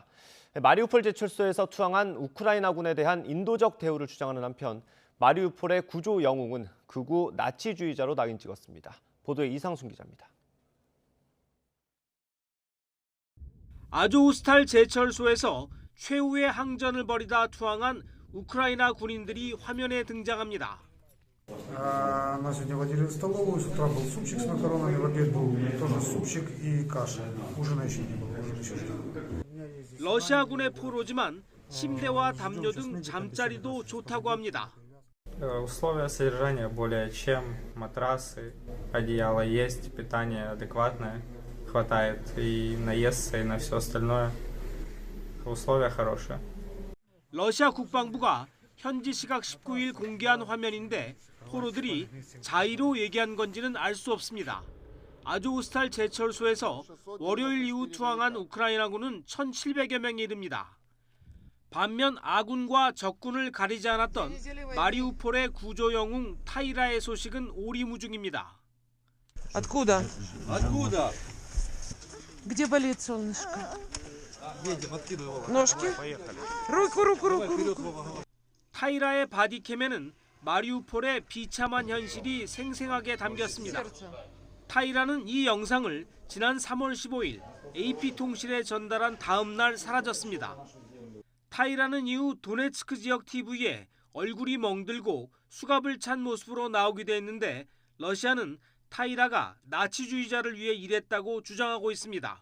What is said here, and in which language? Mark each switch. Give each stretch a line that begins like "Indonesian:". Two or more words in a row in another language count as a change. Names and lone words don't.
Korean: 마리우폴 제철소에서 투항한 우크라이나군에 대한 인도적 대우를 주장하는 한편 마리우폴의 구조 영웅은 극우 나치주의자로 낙인 찍었습니다. 보도에 이상순 기자입니다. 아조우스탈 제철소에서 최후의 항전을 벌이다 투항한 우크라이나 군인들이 화면에 등장합니다.
Russian: На сегодня водили в столовую, с утра был супчик с макаронами, в обед был тоже супчик и каша. Ужина еще не было, ужин еще ждал.
Korean: 러시아군의 포로지만 침대와 담요 등 잠자리도 좋다고 합니다.
Russian: Условия содержания более чем, матрасы, одеяло есть, питание адекватное, хватает и наесться, и на все остальное. условия хорошие.
Korean: 러시아 국방부가 현지 시각 19일 공개한 화면인데 포로들이 자의로 얘기한 건지는 알 수 없습니다. 아조우스탈 제철소에서 월요일 이후 투항한 우크라이나군은 1,700여 명에 이릅니다. 반면 아군과 적군을 가리지 않았던 마리우폴의 구조 영웅 타이라의 소식은 오리무중입니다.
Russian: Откуда? Откуда? Где болит солнышко? Едем, откидывай его. Ножки? Поехали. руку.
Korean: 타이라의 바디캠에는 마리우폴의 비참한 현실이 생생하게 담겼습니다. 타이라는 이 영상을 지난 3월 15일 AP통신에 전달한 다음 날 사라졌습니다. 타이라는 이후 도네츠크 지역 TV에 얼굴이 멍들고 수갑을 찬 모습으로 나오기도 했는데 러시아는 타이라가 나치주의자를 위해 일했다고 주장하고 있습니다.